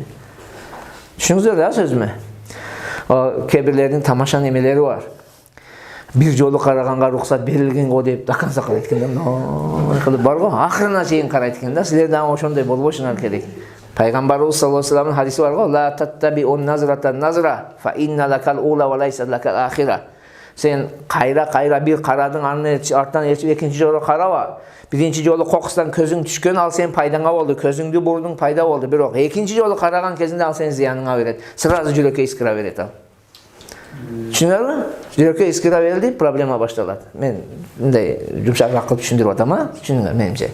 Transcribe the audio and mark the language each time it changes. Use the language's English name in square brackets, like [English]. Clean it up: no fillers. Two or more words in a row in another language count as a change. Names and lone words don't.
[Kyrgyz] Түшүнүңүздөр да сөзүмө? Кебирлердин тамаша немелери бар. Bir жолу караганга рухсат берилген го деп даканса карайт экен да. Кылып бар го, акырына чейин карайт экен да. Силер дагы ошондой болбошуңар керек. Пайгамбарыбыз [Arabic] صلى الله عليه وسلمдын [Kyrgyz] хадиси бар го, [Arabic] لا تتبع النظرة النظرة فإن لك الأولى وليست لك الآخرة. [Kyrgyz] Сен кайра бир карадың, анын артынан экинчи жолу караба. Биринчи жолу кокустан көзүң түшкөн, ал сен пайдаңа болду, көзүңдү бурдуң пайда болду. Бирок экинчи жолу караган кезинде ал сен зыяныңа берет. Сразу жүрөккө искира берет ал. Түшүнөбү? Жүрөккө искира берилди, проблема башталат. Мен мындай жумшак кылып түшүндүрүп атам, түшүнүңөр менимче.